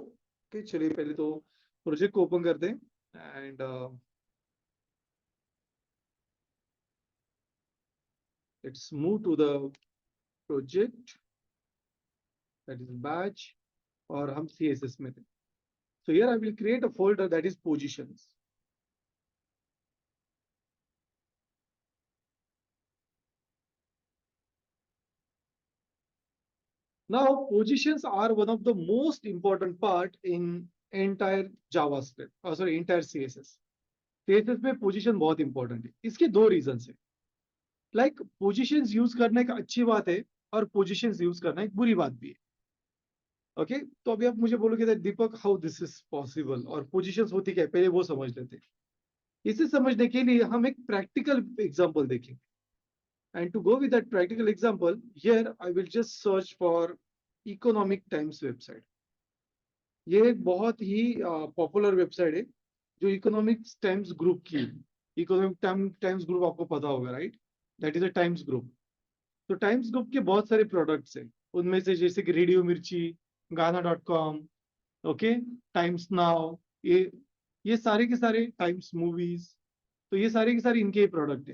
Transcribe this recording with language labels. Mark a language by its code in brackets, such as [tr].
[hi] Okay, चलिए पहले तो प्रोजेक्ट को ओपन करते हैं and [en] let's move to the project that is batch [hi] और हम CSS में थे. [en] So here I will create a folder that is positions. Now positions are one of the most important part in entire JavaScript, sorry, entire CSS. [hi] Cases में position बहुत important है। इसके दो reason है। लाइक पोजीशंस यूज करना एक अच्छी बात है और पोजीशंस यूज करना एक बुरी बात भी है। ओके तो अभी आप मुझे बोलोगे that, Deepak how this is possible और पोजीशंस होती क्या है, पहले वो समझ लेते हैं। इसे समझने के लिए हम एक प्रैक्टिकल एग्जांपल देखेंगे। [en] And to go with that practical example, here I will just search for Economic Times website. [hi] ये एक बहुत ही पॉपुलर वेबसाइट है जो इकोनॉमिक्स टाइम्स ग्रुप की। इकोनॉमिक टाइम्स ग्रुप आपको पता होगा, right? That is a times group. तो टाइम्स ग्रुप के बहुत सारे प्रोडक्ट्स हैं, उनमें से जैसे कि रेडियो मिर्ची, गाना.com, ओके, टाइम्स नाउ, ये सारे के सारे टाइम्स मूवीज, तो ये सारे के सारे इनके प्रोडक्ट है।